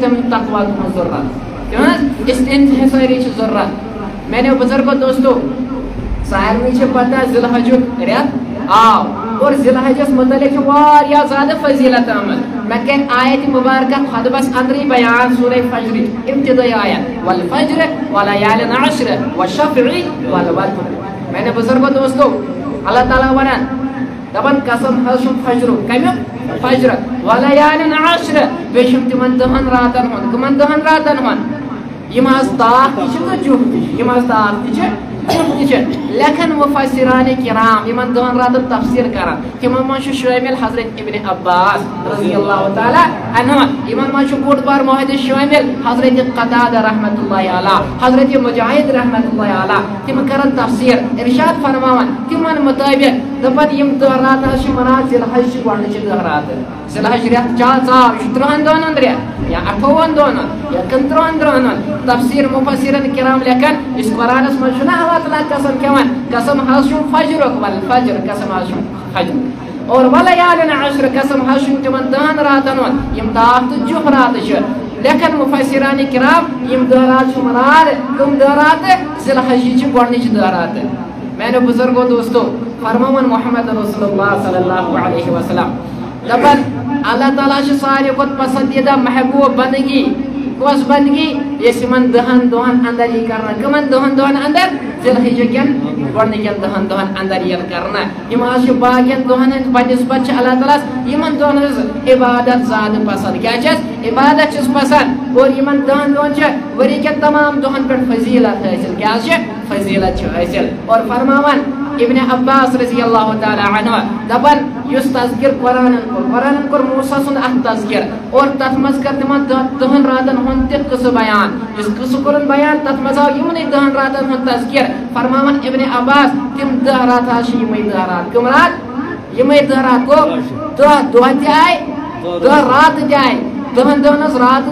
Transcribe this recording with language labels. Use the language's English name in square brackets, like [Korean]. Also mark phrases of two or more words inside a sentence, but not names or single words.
[Kashmiri] تِم تقوا تُہٕنٛز ضروٗرت چھُ حظ اس انحصٲری چھِ ضروٗرت میانیو بُزرگو دوستو سارنٕے چھِ پتہ ذی الحجُک رٮ۪تھ آو اور ذی الحجس متعلق چھِ واریاہ زیادٕ فضیلت آمٕژ مےٚ کَرِ آیتہِ مُبارکہ خطبس اندرٕے بیان سورہ فجرٕچ ابتدٲئی آیت [Arabic] والفجر وليال عشر والشفع والوتر [Kashmiri] میانیو بُزرگو دوستو اللہ تعالیٰ ونان دپان قسم حظ چھُم فجرُک کمیُک فجر وليال عشر بیٚیہِ چھُم تِمن 10 راتن ہُنٛد کٕمن 10 راتن ہُنٛد یِم حظ تاخ تہِ چھِ تہٕ جُف تہِ چھِ یِم حظ تاخ تہِ چھِ لیکن مفسران کرام یمن 10 راتن تفسیر کران تمن من شامل حضرت ابن عباس [Arabic] رضی اللہ تعالی عنہ [Kashmiri] یمن من بوڑ بار محدث شامل حضرت قتادہ [Arabic] رحمۃ اللہ علیہ [Kashmiri] حضرت مجاہد [Arabic] رحمۃ اللہ علیہ [Kashmiri] تم کرن تفسیر ارشاد فرماون تمن مطابق دپن یم 10 رات مناد ذی الحج گۄڈنِچ 10 رات ذی الحج رٮ۪تھ چال ژاو یہِ چھُ 30 دۄہن ہُنٛد رٮ۪تھ یا 58 دۄہن ہُنٛد یا 15 دۄہن ہُنٛد تفسیر مفسرن کرام لیکھان یُس قرآنس منٛز چھُنہ اللہ تعالیٰ قسم کھٮ۪وان قسم حظ چھُم فجرُک والفجر قسم حظ چھُم فجر اور [Arabic] وليال عشر [Kashmiri] قسم حظ چھُم تِمن 10 راتن ہُنٛد یِم تاخ تہٕ جُف راتہٕ چھِ لیکن مفسران کرام یم 10 رات چھِ مراد کٕم 10 راتہٕ ذی الحج چھِ گۄڈنِچ 10 راتہٕ میانیو بُزرگو دوستو فرماون [Arabic] محمد رسول اللہ صلی اللہ علیہ وسلم [Kashmiri] دپان اللہ تعالیٰ چھُ ساروی کھۄتہٕ پسندیدہ محبوب بندگی کۄس بندگی یۄس یِمن 10 دۄہن اندر یی کرنہٕ کٕمن 10 دۄہن اندر ذی الحج کٮ۪ن گۄڈنِکٮ۪ن 10 دۄہن اندر یِن کرنہٕ یِم حظ چھِ باقین دۄہن ہٕنٛدۍ بنسبت چھِ اللہ تعالیٰ یِمن دۄہن ہٕنٛز عبادت زیادٕ پسند کیٛاہ چھس عبادت چھس پسند اور یِمن 10 دۄہن چھِ ؤری کٮ۪ن تمام دۄہن پٮ۪ٹھ فضیلت حٲصِل کیٛاہ حظ چھِ فضیلت چھِ حٲصِل اور فرماوان ابن عباس [Arabic] رضی اللہ تعالی عنہ [Kashmiri] دپان یُس تذکر قرآنن کوٚر موسیٰ سُنٛد اکھ تذکر اور تتھ منٛز کر تِمن 10 راتن ہُنٛد تہِ قصہٕ بیان یُس قصہٕ کوٚرُن بیان تتھ منٛز آو یِمنٕے 10 راتن ہُنٛد تذکر فرماون ابن عباس تِم 10 رات حظ چھِ یِمے 10 رات کٕم رات یِمے 10 رات گوٚو 10 دۄہ تہِ آیہِ 10 راتہٕ تہِ آیہِ 10 دۄہن ہٕنٛز راتہٕ